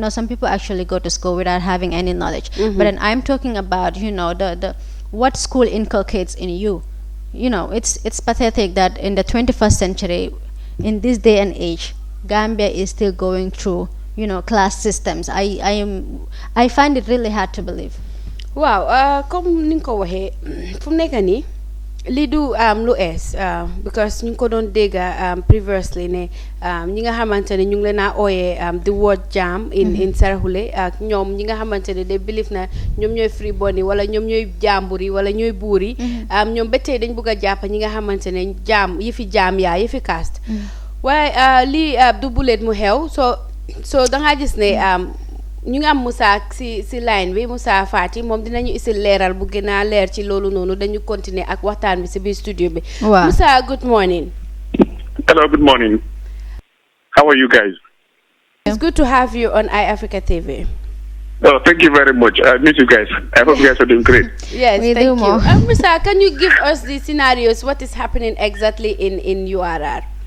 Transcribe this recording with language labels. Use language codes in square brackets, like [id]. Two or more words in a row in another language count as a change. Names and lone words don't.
[en] Some people actually go to school without having any knowledge, but then I'm talking about the what school inculcates in you. It's pathetic that in the 21st century, in this day and age, Gambia is still going through class systems. I find it really hard to believe. [wo] Wow, comme ni nga ko waxee fu mu nekk nii lii du lu ees because ñu ngi ko doon dégg previously ne ñi nga xamante ne ñu ngi leen a ooyee [en] the word jam in Sarahule [wo] ak ñoom ñi nga xamante ne [en] they believe [wo] na ñoom ñooy Freeborn yi wala ñoom ñooy jàmbur yi wala ñooy buur yi ñoom ba tey dañ bëgg a jàpp ñi nga xamante ne yi fi jaam yaa yi fi caste waaye lii du buleet mu xew so dangaa gis ne ñu ngi am Moussa si line bi Moussa Fati moom dinañu isil leeral bu gën a leer ci loolu noonu dañu continuer ak waxtaan bi si biir studio bi. [en] Wow. Moussa, good morning. Hello, good morning. How are you guys? It's good to have you on iAfrica TV. Oh, thank you very much. I miss you guys. I hope you guys are doing great. Yes, We thank do you. more. Musa, can you give us the scenarios? What is happening exactly in URR?